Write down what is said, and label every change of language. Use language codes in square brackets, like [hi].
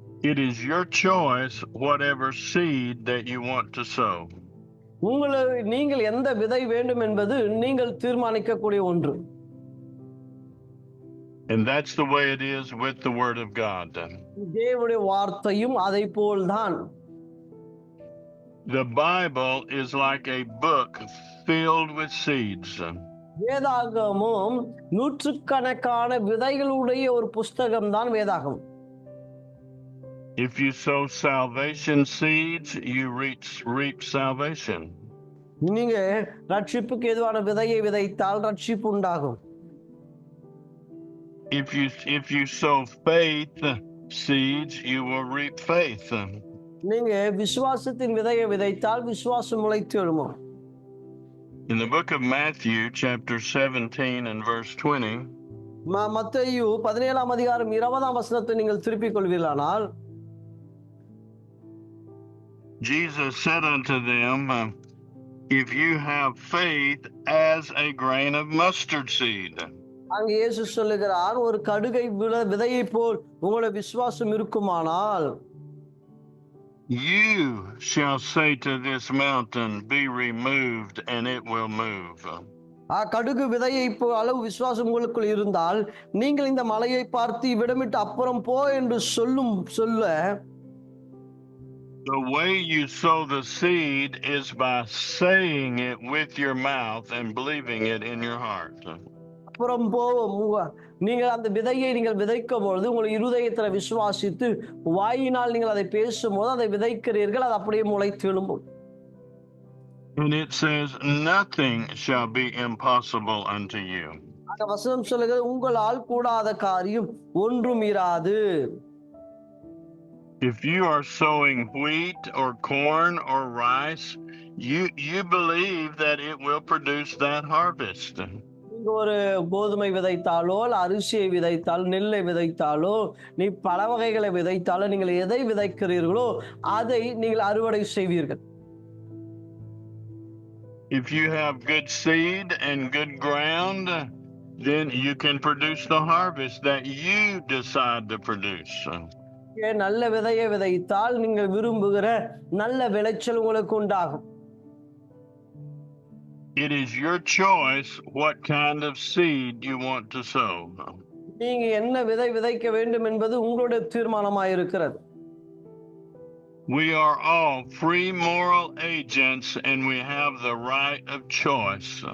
[en] It is your choice whatever seed that you want to sow. [ta] நீங்கள் எந்த விதை வேண்டும் என்பது நீங்கள் தீர்மானிக்கக்கூடிய ஒன்று. [en] And that's the way it is with the Word of God. [ta] தேவனுடைய வார்த்தையும் அதை போல்தான். [en] The Bible is like a book filled with seeds. [ta] வேதாகமும் நூற்றுக்கணக்கான விதைகளுடைய ஒரு புஸ்தகம் தான் வேதாகம். [en] If you sow salvation seeds, you reap salvation. [ta] நீங்க ரட்சிப்புக்கு ஏதுவான விதையை விதைத்தால் ரட்சிப்பு உண்டாகும். [en] If you sow faith seeds, you will reap faith. [ta] நீங்க விசுவாசத்தின் விதையை விதைத்தால் விசுவாசம் முளைத்து எழும்பும். [en] In the book of Matthew, chapter 17 and verse 20, [ta] மத்தேயு 17ஆம் அதிகாரம் 20ஆம் வசனத்தை நீங்கள் திருப்பிக் கொள்வீர்களானால், [en] Jesus said unto them, if you have faith as a grain of mustard seed. [ta] அங்கே இயேசு சொல்லுகிறார், ஒரு கடுகை விதையை போல் உங்களுடைய விசுவாசம் இருக்குமானால், [en] you shall say to this mountain, be removed, and it will move. [ta] கடுகு விதையை அளவு விசுவாசம் உங்களுக்குள் இருந்தால், நீங்கள் இந்த மலையை பார்த்து இவ்விடமிட்டு அப்புறம் போ என்று சொல்ல, [en] the way you sow the seed is by saying it with your mouth and believing it in your heart. [ta] அப்புறம் நீங்கள் அந்த விதையை நீங்கள் விதைக்கும் பொழுது உங்கள் இருதயத்துல விசுவாசித்து வாயினால் நீங்கள் அதை பேசும்போது அதை விதைக்கிறீர்கள், அது அப்படியே முளைத்து எழும்பும். [en] And it says, nothing shall be impossible unto you. [ta] அந்த வசனம் சொல்லுகிறது, உங்களால் கூடாத காரியம் ஒன்றும் இராது. [en] If you are sowing wheat or corn or rice, you believe that it will produce that harvest. [ta] நீங்க ஒரு கோதுமை விதைத்தாலோ, அரிசியை விதைத்தாலோ, நெல்லை விதைத்தாலோ, நீ பல வகைகளை விதைத்தாலோ, நீங்கள் எதை விதைக்கிறீர்களோ அதை நீங்கள் அறுவடை செய்வீர்கள். [en] If you have good seed and good ground, then you can produce the harvest that you decide to produce. [ta] நல்ல விதையை விதைத்தால் நீங்கள் விரும்புகிற நல்ல விளைச்சல் உங்களுக்கு உண்டாகும். [en] It is your choice what kind of seed you want to sow. [ta] நீங்க என்ன விதை விதைக்க வேண்டும் என்பது உங்களுடைய தீர்மானமாக இருக்கிறது. [en] We are all free moral agents and we have the right of choice.